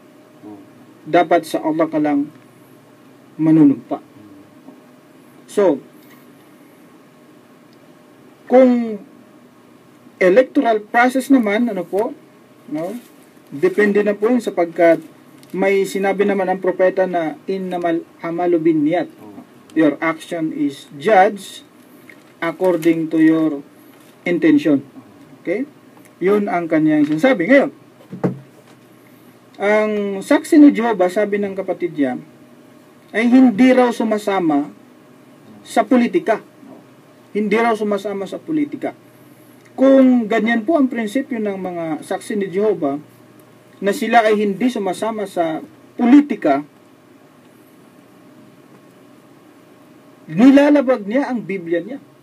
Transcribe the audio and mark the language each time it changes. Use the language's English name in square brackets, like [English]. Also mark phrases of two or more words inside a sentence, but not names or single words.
[Filipino] Dapat sa Allah ka lang manunumpa. So, kung electoral process naman, depende na po yun sapagkat may sinabi naman ang propeta na [Arabic] إنما الأعمال بالنيات. [English] Your action is judged according to your intention. [Filipino] Okay? Yun ang kanyang sinasabi. Ngayon, ang saksi ni Jehovah, sabi ng kapatid niya, ay hindi raw sumasama sa politika. Hindi raw sumasama sa politika. Kung ganyan po ang prinsipyo ng mga saksi ni Jehovah, na sila ay hindi sumasama sa politika, nilalabag niya ang Biblia niya.